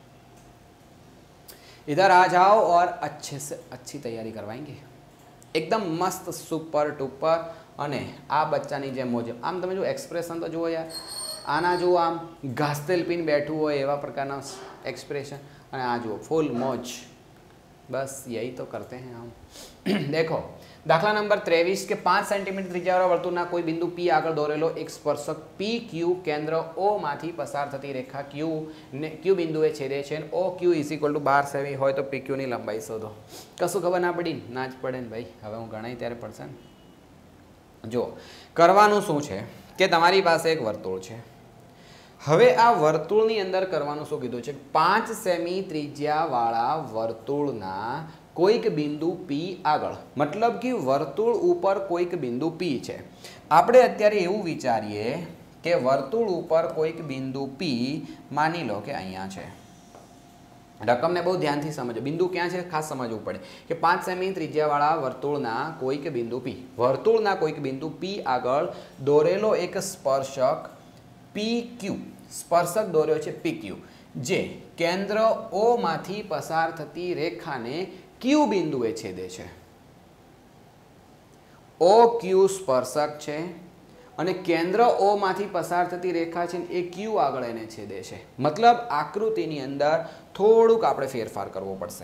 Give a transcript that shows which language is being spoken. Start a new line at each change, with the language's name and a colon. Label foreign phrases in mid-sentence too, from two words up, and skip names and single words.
Hindi: इधर आ जाओ और अच्छे से अच्छी तैयारी करवाएंगे एकदम मस्त सुपर टूपर
Gujarati: અને આ બચ્ચાની જે મોજ આમ તમે જો એક્સપ્રેશન તો જુઓ યાર આના જુઓ આમ ઘાસતેલ પીને બેઠું હો એવા પ્રકારના એક્સપ્રેશન અને આ જુઓ ફૂલ મોજ
Hindi: बस यही तो करते हैं हम देखो दाखला
Gujarati: નંબર 23 કે 5 સેન્ટીમીટર ત્રિજ્યાવાળા વર્તુળના કોઈ બિંદુ P આગળ દોરેલો એક સ્પર્શક PQ કેન્દ્ર O માંથી પસાર થતી રેખા Q ને Q બિંદુએ છેદે છે ઔર OQ = 12 સેમી હોય તો PQ ની લંબાઈ શોધો કશું ખબર ના પડી ના જ પડે ને ભાઈ હવે હું ગણાઈ ત્યારે પડશે જો કરવાનું શું છે કે તમારી પાસે એક વર્તુળ છે હવે આ વર્તુળની અંદર કરવાનું શું કીધું છે 5 સેમી ત્રિજ્યાવાળા વર્તુળના કોઈક બિંદુ P આગળ
Hindi: मतलब कि
Gujarati: વર્તુળ ઉપર કોઈક બિંદુ P છે આપણે અત્યારે એવું વિચારીએ કે વર્તુળ ઉપર કોઈક બિંદુ P માની લો કે અહીંયા છે રકમ ને બહુત ધ્યાન થી સમજો
Hindi: बिंदु क्या है
Gujarati: ખાસ સમજવું પડે કે 5 સેમી ત્રિજ્યાવાળા વર્તુળના કોઈક બિંદુ P વર્તુળના કોઈક બિંદુ P આગળ દોરેલો એક સ્પર્શક PQ સ્પર્શક દોર્યો છે PQ જે કેન્દ્ર ઓ માંથી પસાર થતી રેખાને ક્યુ બિંદુએ છેદે છે. ઓ ક્યુ સ્પર્શક છે અને કેન્દ્ર ઓ માંથી પસાર થતી રેખા છે એ ક્યુ આગળ એને છેદે છે. મતલબ આકૃતિની અંદર થોડુંક આપણે ફેરફાર કરવો પડશે.